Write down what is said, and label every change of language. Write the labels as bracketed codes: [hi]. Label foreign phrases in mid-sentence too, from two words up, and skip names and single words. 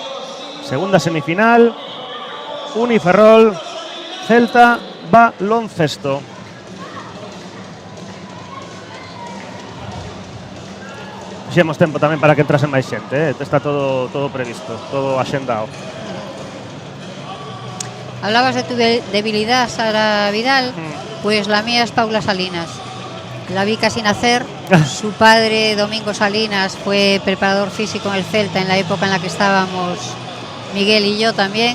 [gl] Segunda semifinal, Uniferrol, Celta, baloncesto. Fixemos tempo tamén para que entrase máis xente, está todo previsto, todo axendado. [es] Hablabas de tu debilidad, Sara Vidal, pues la mía es Paula Salinas. La vi casi nacer. Su padre, Domingo Salinas, fue preparador físico en el Celta en la época en la que estábamos Miguel y yo también.